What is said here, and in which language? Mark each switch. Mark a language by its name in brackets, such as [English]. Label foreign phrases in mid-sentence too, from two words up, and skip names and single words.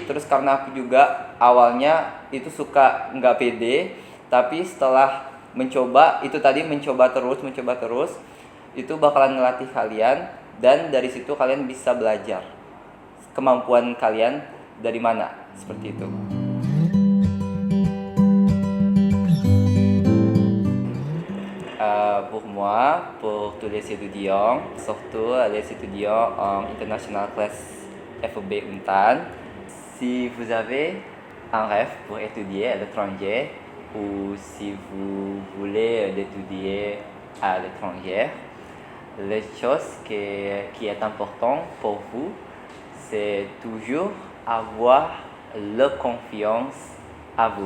[Indonesian] Terus karena aku juga awalnya itu suka nggak pede, tapi setelah mencoba terus itu bakalan ngelatih kalian, dan dari situ kalian bisa belajar kemampuan kalian dari mana seperti itu. [French] Pour moi, pour tous les étudiants, surtout les étudiants en International Class FEB UNTAN, si vous avez un rêve pour étudier à l'étranger, ou si vous voulez étudier à l'étranger, les choses qui est important pour vous, c'est toujours avoir la confiance à vous.